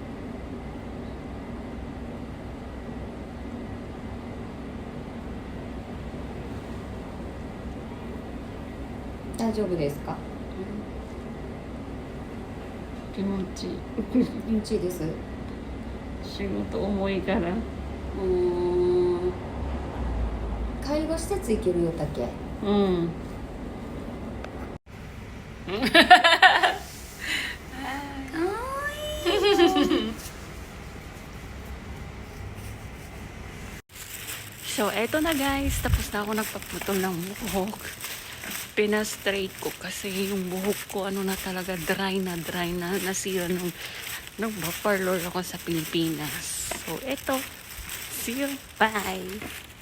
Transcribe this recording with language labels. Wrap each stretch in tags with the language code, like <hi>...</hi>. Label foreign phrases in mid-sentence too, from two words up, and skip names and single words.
<ja>大丈夫ですか？気持ちいい。気持ちいいです。仕事重いから。介護施設行けるよだけ。</ja> <tl>うん。So, eto na guys. Tapos na ako nagpaputol ng buhok. Pina-straight ko kasi yung buhok ko na talaga dry na nasira nung parlor ako sa Pilipinas. So, eto.</tl> <en>See you. Bye!</en>